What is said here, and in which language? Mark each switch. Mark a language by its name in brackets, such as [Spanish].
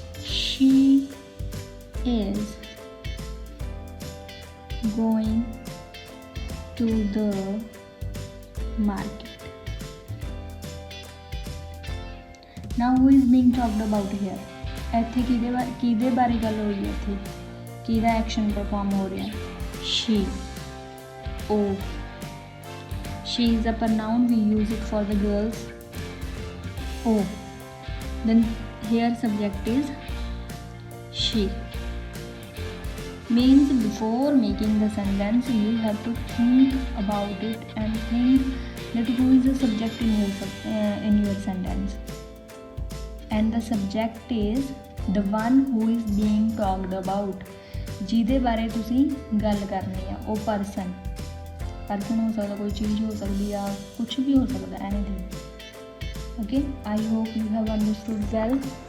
[English] She is going to the market. Now who is being talked about here? [Punjabi] ਇੱਥੇ ਕਿਹਦੇ ਬਾਰੇ ਗੱਲ ਹੋ ਰਹੀ ਹੈ? ਇੱਥੇ किहदा एक्शन परफॉर्म हो रहा है? She. O. [English] she is a pronoun, we use it for the girls. Oh, then here subject is she. Means before making the sentence you have to think about it and think that who is the subject in your sentence, and the subject is the one who is being talked about, [Punjabi] ਜਿਹਦੇ ਬਾਰੇ ਤੁਸੀਂ ਗੱਲ ਕਰਨੀ ਆ। ਉਹ person ਹੋ ਸਕਦਾ, ਕੋਈ ਚੀਜ਼ ਹੋ ਸਕਦੀ ਆ, ਕੁਛ ਵੀ ਹੋ ਸਕਦਾ, anything. [English] Okay, I hope you have understood well.